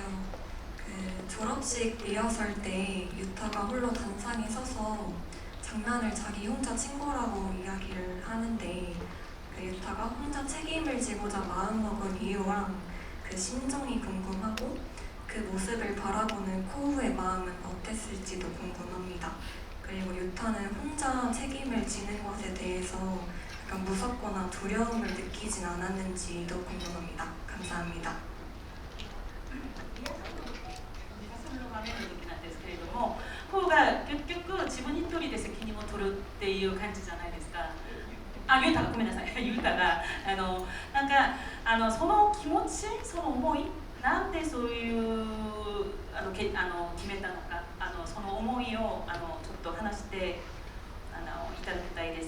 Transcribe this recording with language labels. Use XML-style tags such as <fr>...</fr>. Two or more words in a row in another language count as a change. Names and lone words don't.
<ko>졸업식 리허설 때 유타가 홀로 단상에 서서 장난을 자기 혼자 친 거라고 이야기를 하는데 유타가 혼자 책임을 지고자 마음먹은 이유랑 그 심정이 궁금하고 그 모습을 바라보는 코우의 마음은 어땠을지도 궁금합니다. 그리고 유타는 혼자 책임을 지는 것에 대해서 약간 무섭거나 두려움을 느끼진 않았는지도 궁금합니다. 감사합니다.</ko> <ja>コウが結局自分一人で責任を取るっていう感じじゃないですか。ユータがごめんなさい。ユータがなんかその気持ち、その思い、なんでそういう決めたのか、その思いをちょっと話していただきたいです。</ja>